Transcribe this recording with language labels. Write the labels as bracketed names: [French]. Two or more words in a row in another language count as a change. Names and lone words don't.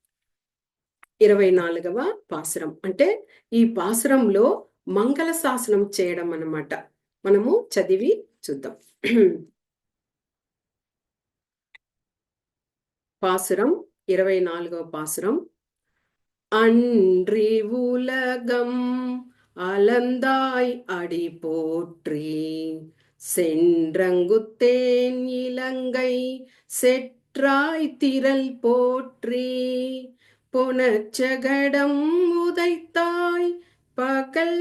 [Telugu] 24వ పాసురం అంటే ఈ పాసురంలో మంగళ శాసనం చేయడం అన్నమాట. మనము చదివి చూద్దాం. పాసురం 24వ పాసురం. [Tamil] அன்றி உலகம் அலந்தாய் அடி போற்றி சென்றங்குத்தேன் இலங்கை செற்றாய் திரள் போற்றி பொனச்சகடம் உதைத்தாய் பகல்